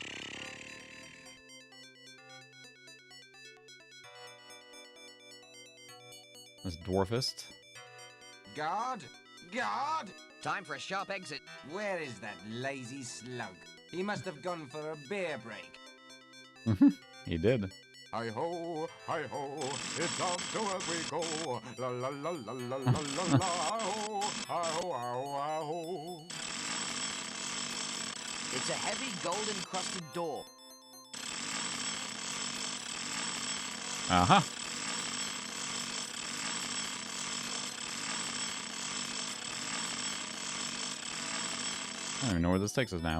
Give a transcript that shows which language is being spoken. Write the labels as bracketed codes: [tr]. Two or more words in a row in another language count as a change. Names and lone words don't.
[en] This dwarfist. Guard! Guard! Time for a sharp exit. Where is that lazy slug? He must have gone for a beer break. He did. Hi-ho, it's off to work we go. La la la la la la la la, hi-ho, hi-ho, hi-ho, hi-ho. It's a heavy gold-encrusted door. Uh-huh. I don't even know where this takes us now.